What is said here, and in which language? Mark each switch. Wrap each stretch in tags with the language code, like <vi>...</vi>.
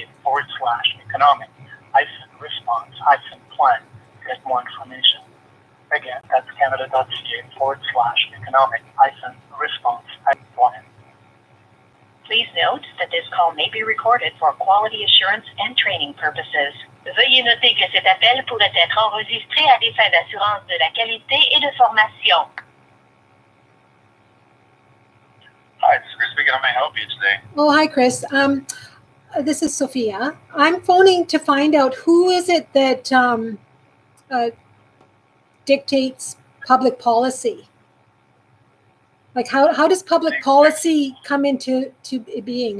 <en>Canada.ca/economic-response-plan to get more information. Again, that's Canada.ca/economic-response-plan. Please note that this call may be recorded for quality assurance and training purposes.</en> <fr>Veuillez noter que cet appel pourrait être enregistré à des fins d'assurance de la qualité et de formation.</fr> <en>Hi, this is Chris speaking. How may I help you today? Oh, hi, Chris. This is Sophia. I'm phoning to find out who is it that dictates public policy. Like how does public policy come into being?</en>